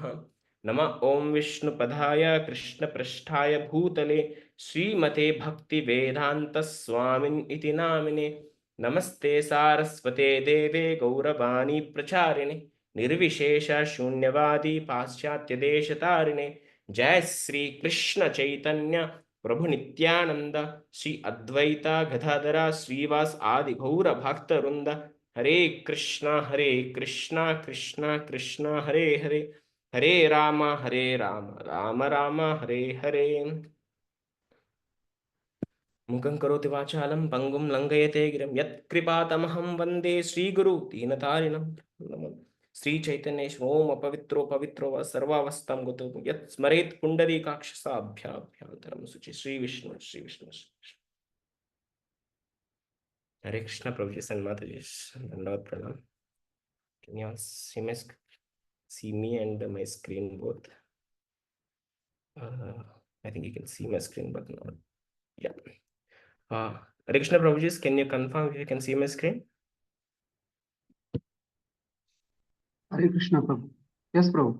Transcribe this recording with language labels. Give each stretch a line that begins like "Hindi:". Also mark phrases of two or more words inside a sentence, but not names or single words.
Sanskrit: नमः ॐ विष्णुपदाय कृष्णपृष्ठाय भूतले श्रीमते भक्तिवेदान्तस्वामिन् इति नामिने नमस्ते सारस्वते देवे गौरवाणी प्रचारिणे निर्विशेष शून्यवादी पाश्चात्य देशतारिणे जय श्री कृष्ण चैतन्य प्रभु नित्यानंद श्री अद्वैता गदाधरा श्रीवास आदि गौर भक्त वृंद हरे कृष्णा कृष्णा कृष्णा हरे हरे हरे राम राम राम हरे हरे। मुखं करोति वाचालं पंगुं लंघयते गिरं यत्कृपातमहं वन्दे श्रीगुरु दीनतारिणं नमः। श्री चैतन्य ओम अपवित्रो पवित्रो व सर्वावस्थां गतो यत् स्मरेत् पुंडरीकाक्षसाभ्याभ्यन्तरं शुचि श्री विष्णु श्री विष्णु।
Hindi: हरे कृष्ण प्रभु जी सन्माता जी दंडवत प्रणाम।
English: Can you all see me and my screen both? I think you can see my screen but not. Yeah.
Hindi: हरे कृष्ण प्रभु जी,
English: can you confirm if you can see my screen?
Hindi: हरे कृष्ण प्रभु.
English: Yes, Prabhu.